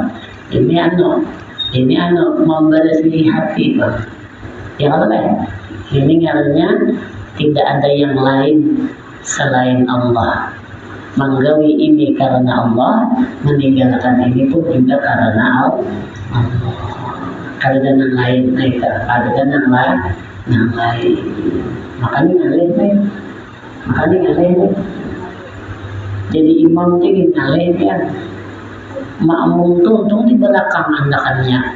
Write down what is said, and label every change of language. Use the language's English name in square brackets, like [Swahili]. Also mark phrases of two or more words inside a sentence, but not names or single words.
[Banjar] Ini membersih hati, Pak. Ya Allah, ini ngarannya tidak ada yang lain selain Allah. Menggawi ini karena Allah, meninggalkan ini pun juga karena Allah. Karena yang lain, ada yang lain. Makanya ngalih. Jadi imam itu ngalih ya. Makmum tuh untung di belakang andakannya.